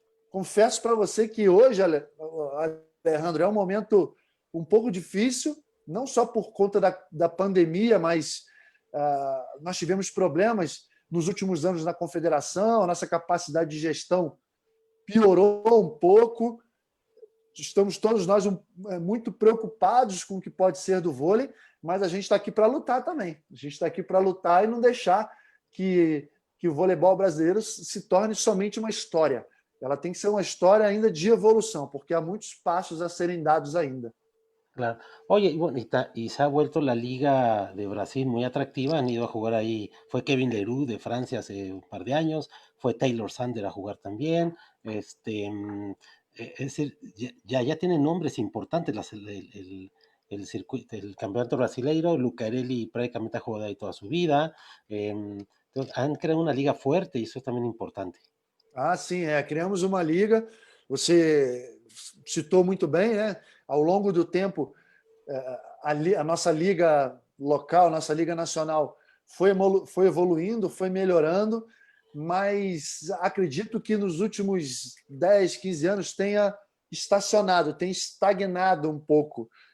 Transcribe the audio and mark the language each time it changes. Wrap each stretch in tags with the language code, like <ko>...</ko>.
<pt>Confesso para você que hoje, Alejandro, é um momento um pouco difícil, não só por conta da pandemia, mas nós tivemos problemas nos últimos anos na confederação, a nossa capacidade de gestão piorou um pouco, estamos todos nós muito preocupados com o que pode ser do vôlei, mas a gente está aqui para lutar também. A gente está aqui para lutar e não deixar que o voleibol brasileiro se torne somente uma história. Ela tem que ser uma história ainda de evolução, porque há muitos passos a serem dados ainda.</pt> <es>Claro. Oye, y bueno, y se ha vuelto la Liga de Brasil muy atractiva, han ido a jugar ahí, fue Kevin Leroux de Francia hace un par de años, fue Taylor Sander a jugar también, es decir, ya tienen nombres importantes el circuito, el campeonato brasileiro. Lucarelli prácticamente ha jugado ahí toda su vida, entonces han creado una liga fuerte y eso es también importante.</es> <pt>Ah, sim, criamos uma liga, você citou muito bem, né? Ao longo do tempo, a nossa liga local, a nossa liga nacional foi evoluindo, foi melhorando, mas acredito que nos últimos 10, 15 anos tenha estacionado, tenha estagnado um pouco.</pt>